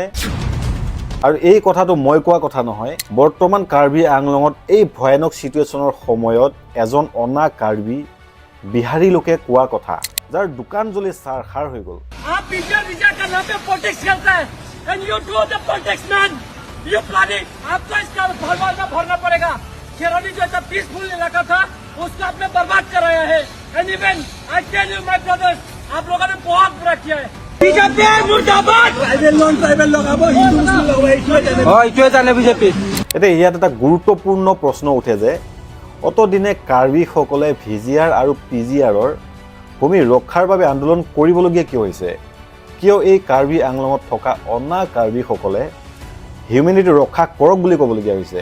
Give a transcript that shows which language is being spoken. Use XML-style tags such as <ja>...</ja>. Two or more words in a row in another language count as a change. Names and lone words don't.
<as>আৰু এই কথাটো মই কোৱা কথা নহয়, বৰ্তমান কাৰ্বি আংলঙত এই ভয়ানক সিচুৱেশ্যনৰ সময়ত এজন অনা কাৰ্বি বিহাৰী লোকে কোৱা কথা, যাৰ দোকান জ্বলি চাৰখাৰ হৈ গ'ল।</as> <en>You planning?</en> <hi>आपको इसका भरना पड़ेगा। खेरोनी जो ऐसा पीसफुल इलाका था, उसको आपने बर्बाद कराया है।</hi> <en>And even I tell you, my brothers,</en> <hi>आप लोगों ने बहुत बुरा किया है। बीजेपी मुर्दाबाद।</hi> <en>tribal non tribal</en> <hi>लोग अब हिंदू मुस्लिम लोग इतने जाने बीजेपी।</hi> <as>এতিয়া ইয়াত এটা গুৰুত্বপূৰ্ণ প্ৰশ্ন উঠে যে অতদিনে কাৰ্বিসকলে ভিজিআৰ আৰু পিজিআৰৰ ভূমি ৰক্ষাৰ বাবে আন্দোলন কৰিবলগীয়া কিয় হৈছে? কিয় এই কাৰ্বি আংলঙত থকা অনা কাৰ্বিসকলে হিউমেনিটি ৰক্ষা কৰক বুলি ক'বলগীয়া হৈছে?</as>